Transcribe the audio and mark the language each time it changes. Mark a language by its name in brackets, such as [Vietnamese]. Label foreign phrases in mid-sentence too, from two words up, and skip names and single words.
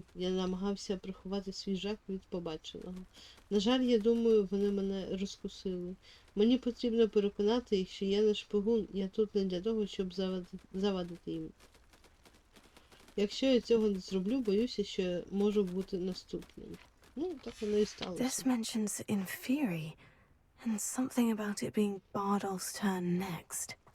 [Ukrainian] Я намагався приховати свій жах від побаченого. На жаль, я думаю, вони мене розкусили. Мені потрібно переконати їх, що я не шпигун. Я тут не для того, щоб завадити їм. Якщо я цього не зроблю, боюся, що я можу бути наступним. Ну, так воно і [English] This [Ukrainian] сталося. [English] mentions Inferi, and something about it being Bardolph's turn next.